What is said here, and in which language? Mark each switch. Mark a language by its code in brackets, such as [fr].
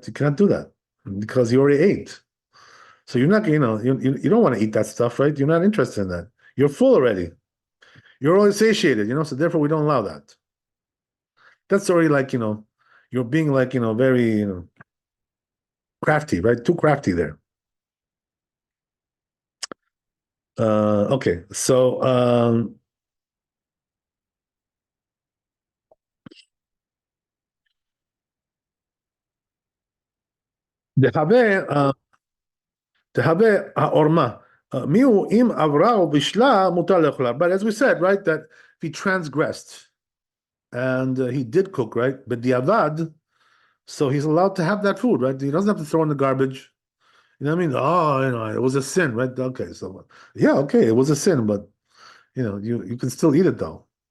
[en] You cannot do that because you already ate. So you're not, you don't want to eat that stuff, right? You're not interested in that. You're full already. You're already satiated, so therefore we don't allow that. That's already like, you're being like, very, crafty, right? Too crafty there. Okay, so [he] דהווה דהווה העורמה. מיהו אם עברה או בישלה מותר לאכולה. [en] But as we said, right, that if he transgressed and he did cook, right, but diavad, so he's allowed to have that food, right? He doesn't have to throw in the garbage. You know what I mean? Oh, it was a sin, right? Okay, so yeah, okay, it was a sin, but you can still eat it though.